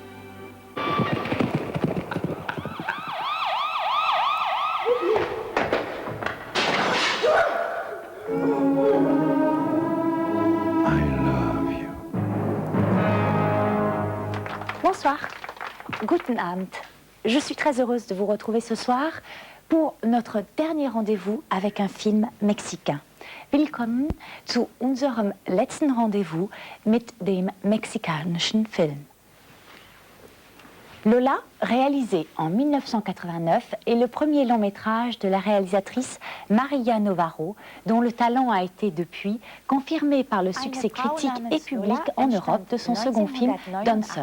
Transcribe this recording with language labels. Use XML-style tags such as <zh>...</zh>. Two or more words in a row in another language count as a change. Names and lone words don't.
<fr>Bonsoir.</fr> <de>Guten Abend.</de> <fr>Je suis très heureuse de vous retrouver ce soir pour notre dernier rendez-vous avec un film mexicain.</fr> <de>Willkommen zu unserem letzten Rendezvous mit dem mexikanischen Film.</de> <fr>Lola, réalisé en 1989, est le premier long métrage de la réalisatrice Maria Navarro, dont le talent a été depuis confirmé par le succès critique et public en Europe de son second film, Danson.</fr>